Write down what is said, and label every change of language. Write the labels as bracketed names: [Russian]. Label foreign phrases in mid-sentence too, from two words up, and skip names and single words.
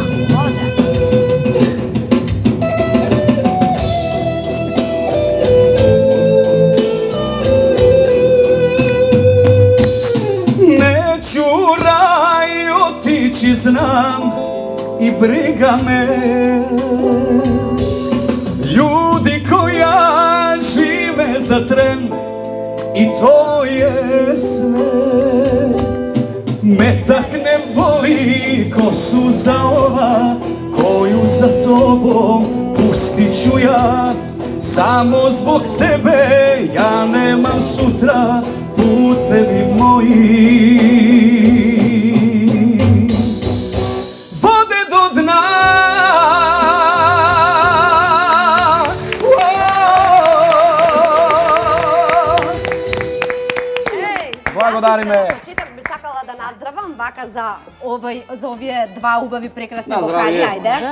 [Macedonian] Може. [Croatian] Не чурај, отичи, знам и брига ме. Ljudi koja žive za tren i to je sve. Metak ne boli ko suza ova koju za tobom pustit ću ja. Samo zbog tebe ja nemam sutra putevi moji vode do dna. [Macedonian] Благодари ме. На почеток би сакала да наздравам вака за овие два убави прекрасни На вокали. здравје. Ајде.